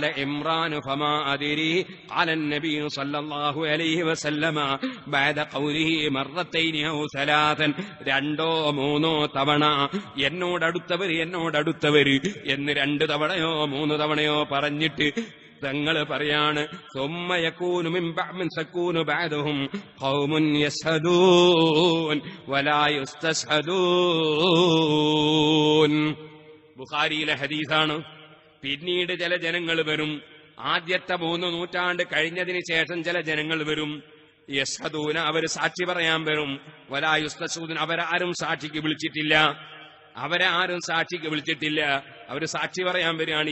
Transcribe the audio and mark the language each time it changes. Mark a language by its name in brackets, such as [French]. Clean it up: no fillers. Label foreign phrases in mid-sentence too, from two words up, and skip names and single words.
[Arabic] عمران فما أدري قال النبي صلى الله عليه وسلم بعد قوله مرتين أو ثلاثا, [Malayalam] 2 or 3 തവണ എന്നോടടുത്തവർ എന്ന് 2 തവണയോ 3 തവണയോ പറഞ്ഞിട്ട് തങ്ങൾ പറയാണ് [Arabic] ثم يكون من سكون بعدهم قوم يشهدون ولا يستشهدون. [Malayalam] ബുഖാരിയിലെ ഹദീസാണ്. പിന്നീട് ചില ജനങ്ങൾ വരും, ആദ്യത്തെ 3 നൂറ്റാണ്ട് കഴിഞ്ഞതിന് ശേഷം ചില ജനങ്ങൾ വരും. യസ്ഹദൂന, അവർ സാക്ഷി പറയാൻ വരും. [Arabic] ولا يستشهدون, [Malayalam] അവരാരും സാക്ഷിക്ക് വിളിച്ചിട്ടില്ല. അവർ സാക്ഷി പറയാൻ വരികയാണ്.